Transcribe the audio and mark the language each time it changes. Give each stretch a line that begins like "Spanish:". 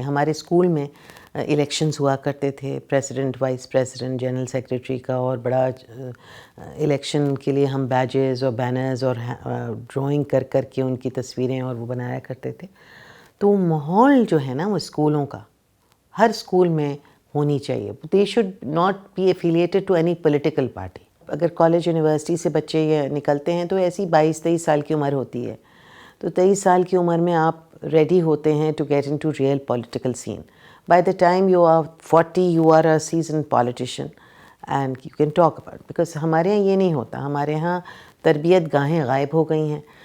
Urdu: ہمارے اسکول میں الیکشنز ہوا کرتے تھے, president, vice president, general secretary کا, اور بڑا الیکشن کے لیے ہم بیجز اور بینرز اور ڈرائنگ کر کر کے ان کی تصویریں اور وہ بنایا کرتے تھے. تو ماحول جو ہے نا وہ اسکولوں کا ہر اسکول میں ہونی چاہیے.
English: They should not be affiliated to any political party.
Urdu: اگر کالج یونیورسٹی سے بچے یہ نکلتے ہیں تو ایسی 22-23 سال کی عمر ہوتی ہے, تو 23 سال کی عمر میں آپ ریڈی ہوتے ہیں
English: To get into real political scene. By the time you are 40 you are a seasoned politician and you can talk about.
Urdu: Because ہمارے یہاں یہ نہیں ہوتا, ہمارے یہاں تربیت گاہیں غائب ہو گئی ہیں.